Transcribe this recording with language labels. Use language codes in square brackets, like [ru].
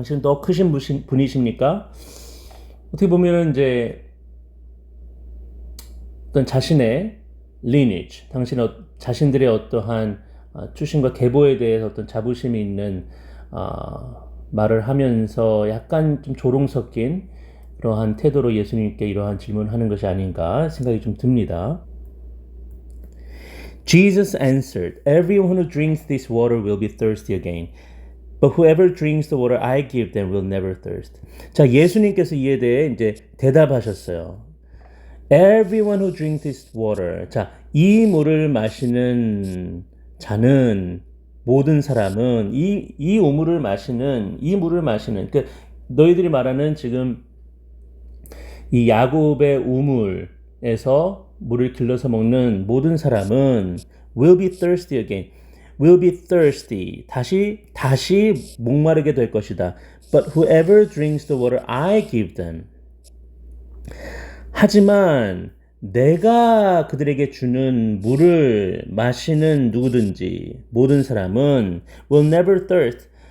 [ko] 당신은 더 크신 분이십니까? 어떻게 보면은 이제 어떤 자신의 lineage, 자신들의 어떠한 출신과 계보에 대해서 어떤 자부심이 있는 말을 하면서 약간 좀 조롱 섞인 그러한 태도로 예수님께 이러한 질문을 하는 것이 아닌가 생각이 좀 듭니다. [en] Jesus answered, "Everyone who drinks this water will be thirsty again. But whoever drinks the water I give them will never thirst." [ko] 자, 예수님께서 이에 대해 이제 대답하셨어요. [en] Everyone who drinks this water. [ko] 자, 이 물을 마시는 자는, 모든 사람은 이 물을 마시는, 그 너희들이 말하는 지금 이 야곱의 우물에서 물을 길러서 먹는 모든 사람은 [en] will be thirsty again. will be thirsty. [ko] 다시 목마르게 될 것이다. [en] But whoever drinks the water I give them. [ko] 하지만 내가 그들에게 주는 물을 마시는 누구든지, 모든 사람은 [en] will never thirst.